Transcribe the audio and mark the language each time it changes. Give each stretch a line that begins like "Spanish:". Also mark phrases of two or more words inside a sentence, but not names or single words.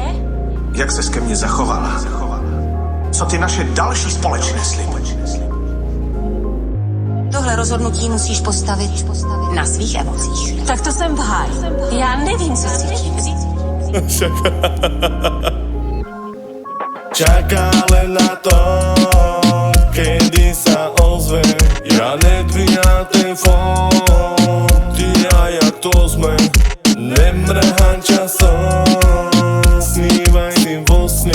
Czech: Jak ses ke mně zachovala? Co ty naše další společné sliby? Tohle rozhodnutí musíš postavit na svých emocích. Tak to jsem v háji. Já nevím, co cítím.
Slovak: Čaká len na to, kedy sa ozve. Ja nedvíjam telefón, ty a ja to sme. Nemrhám časom, snívaj si vo sne.